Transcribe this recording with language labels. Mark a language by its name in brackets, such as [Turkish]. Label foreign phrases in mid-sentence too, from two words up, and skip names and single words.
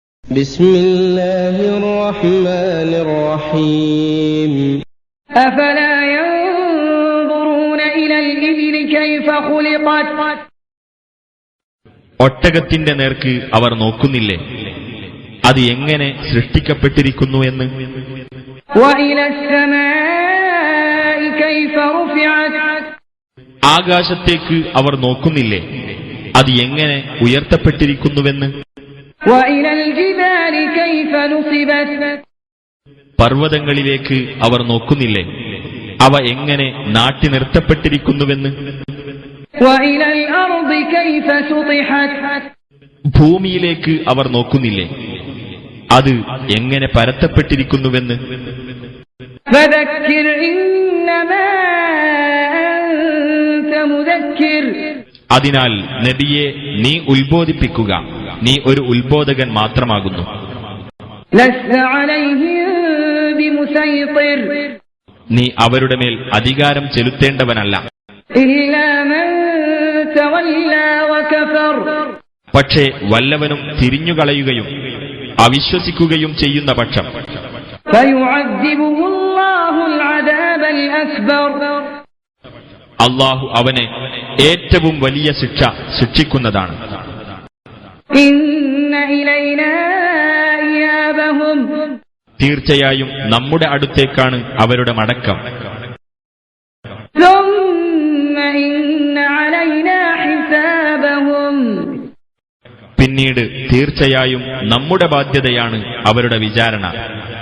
[Arabic] بسم الله الرحمن الرحيم أفلا ينظرون إلى الإبل كيف خلقت [Malayalam] ഒട്ടകത്തിന്റെ നേർക്ക് അവർ നോക്കുന്നില്ലേ, അത് എങ്ങനെ സൃഷ്ടിക്കപ്പെട്ടിരിക്കുന്നു എന്ന്. [Arabic] وإلى السماء كيف رفعت [Malayalam] ആകാശത്തേക്ക് അവർ നോക്കുന്നില്ലേ, അത് എങ്ങനെ ഉയർത്തപ്പെട്ടിരിക്കുന്നുവെന്ന്. [Arabic] وإلى الجبال كيف نصبت [Malayalam] പർവ്വതങ്ങളിലേക്ക് അവർ നോക്കുന്നില്ലേ, അവ എങ്ങനെ നാട്ടി നിർത്തപ്പെട്ടിരിക്കുന്നുവെന്ന്. [Arabic] وإلى الأرض كيف سطحت [Malayalam] ഭൂമിയിലേക്ക് അവർ നോക്കുന്നില്ലേ, അത് എങ്ങനെ പരത്തപ്പെട്ടിരിക്കുന്നുവെന്ന്. [Arabic] فذكر إنما أنت مذكر [Malayalam] അതിനാൽ നബിയെ നീ ഉത്ബോധിപ്പിക്കുക, നീ ഒരു ഉത്ബോധകൻ മാത്രമാകുന്നു. [Arabic] لست عليهم بمسيطر [Malayalam] നീ അവരുടെ മേൽ അധികാരം ചെലുത്തേണ്ടവനല്ല. [Arabic] إلا من تولى وكفر [Malayalam] പക്ഷേ വല്ലവനും തിരിഞ്ഞുകളയുകയും അവിശ്വസിക്കുകയും ചെയ്യുന്ന പക്ഷം [Arabic] فيعذبه الله العذاب الأكبر [Malayalam] അള്ളാഹു അവനെ ഏറ്റവും വലിയ ശിക്ഷ ശിക്ഷിക്കുന്നതാണ്. [Arabic] إن إلينا إيابهم [Malayalam] തീർച്ചയായും നമ്മുടെ അടുത്തേക്കാണ് അവരുടെ മടക്കം. [Arabic] ثم إن علينا حسابهم [Malayalam] പിന്നീട് തീർച്ചയായും നമ്മുടെ ബാധ്യതയാണ് അവരുടെ വിചാരണ.